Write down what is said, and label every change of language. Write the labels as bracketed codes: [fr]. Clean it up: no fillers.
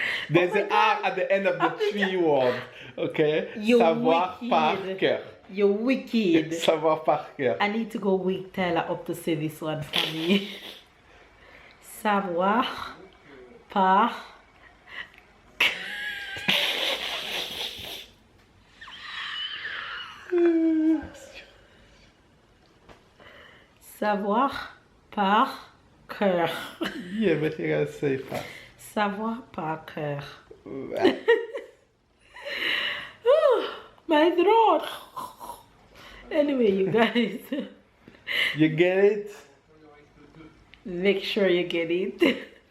[en] There's an R at the end of the three word. [fr] Okay? Savoir par cœur. [en] You're wicked. [fr] Savoir par cœur. [en] I need to go wake Tyler up to say this one for me. [fr] Savoir par savoir par cœur. [en] Yeah, but you gotta say fast. [fr] Savoir par cœur. [en] My throat. Anyway, you guys. You get it? Make sure you get it.